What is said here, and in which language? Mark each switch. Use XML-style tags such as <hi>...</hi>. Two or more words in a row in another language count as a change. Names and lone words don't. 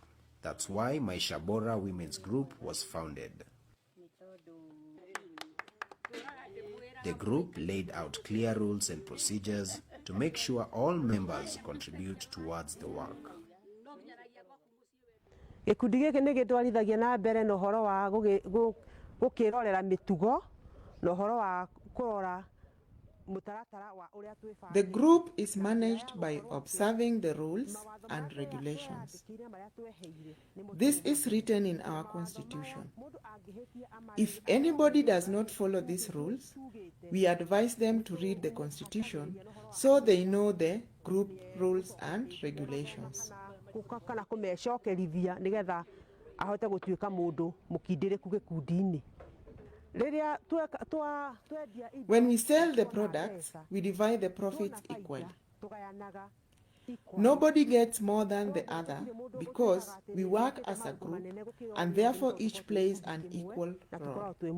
<en>That's why Maisha Bora Women's Group was founded. The group laid out clear rules and procedures to make sure all members contribute towards the work.</en> <ki>gikundi giki ni gitwarithagia na mbere na uhoro wa gukirorera mitugo na uhoro wa kurora mutaratara wa uria twibanga.</ki> <en>The group is managed by observing the rules and regulations. This is written in our constitution. If anybody does not follow these rules, we advise them to read the constitution so they know the group rules and regulations.</en> <ki>Kana kumecokerithia nigetha ahote gutuika mundu mukindiriku gikundi-ini.</ki> <en>When we sell the products, we divide the profits equally. Nobody gets more than the other because we work as a group and therefore each plays an equal role.</en>